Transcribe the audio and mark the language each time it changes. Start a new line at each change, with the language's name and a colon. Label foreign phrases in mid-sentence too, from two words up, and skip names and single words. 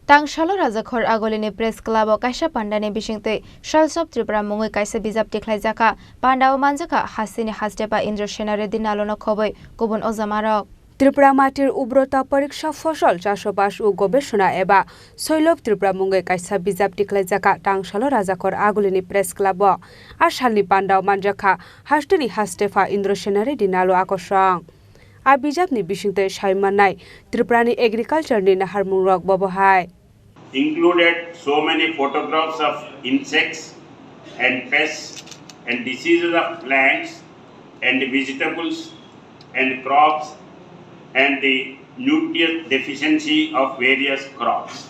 Kok Borok: Tangsalo Rajakhor Agolini Press Club o Kaisa Panda ne bisingte Shalsop Tripura Mungwi Kaisa Bijap Tikhwlaimani Panda o Manjaka Hasini Hastepa Indra Senare Dinalono Khoboi Kubun Ozamarok Tripura
Bangla: মাটির উর্বরতা পরীক্ষা ফসল চাষবাস ও গবেষণা
Kok Borok: এবা শৈলব ত্রিপুরা মুঙ্গৈ কাইসা বিজাব টিখলাইজাকা টাংসালো রাজাখর আগুলিনি
English: press club
Kok Borok: আর সালনি পান্ডাও মানজাখা হাস্টেনি হাস্টেফা ইন্দ্র সেনারে দিনালো আকর্ষণ আর বিজাবনি বিশিংতে সাইমানাই ত্রিপুরানি এগ্রিকালচারনি নাহার মুংরক ববহাই
English: included so many photographs of insects and pests and diseases of plants and vegetables and crops and the nutrient deficiency of various crops.